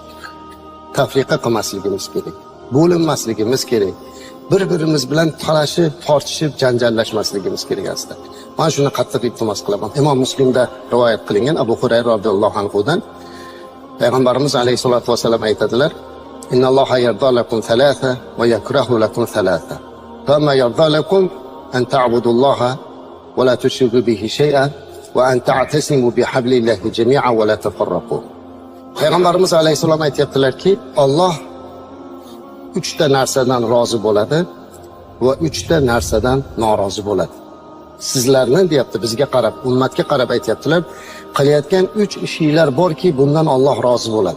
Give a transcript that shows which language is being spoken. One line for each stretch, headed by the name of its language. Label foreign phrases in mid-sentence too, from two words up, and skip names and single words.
Uzbek: Tafriqa qilmasligimiz kerak. Bo'linmasligimiz kerak. Bir-birimiz bilan talashib, tortishib, janjallashmasligimiz kerak aslida. Men shuni qattiq iltimos qilaman. Imom Muslimda rivoyat qilingan Abu Hurayra radhiyallohu anhudan Payg'ambarimiz
Arabic: عليه الصلاة والسلام
Uzbek: aytadilar:
Arabic: "إن الله يرضى لكم ثلاثا ويكره لكم ثلاثا." كما يرضى لكم أن تعبدوا الله ولا تشركوا به شيئا وأن تعتصموا بحبل الله جميعا ولا تفرقوا.
Uzbek: Payg'ambarimiz alayhissalom aytayaptilarki, Alloh 3 ta narsadan rozi bo'ladi va 3 ta narsadan norozi bo'ladi. Sizlarni deyapti, bizga qarab, ummatga qarab aytayaptilar, qilayotgan 3 ishinglar borki, bundan Alloh rozi bo'ladi.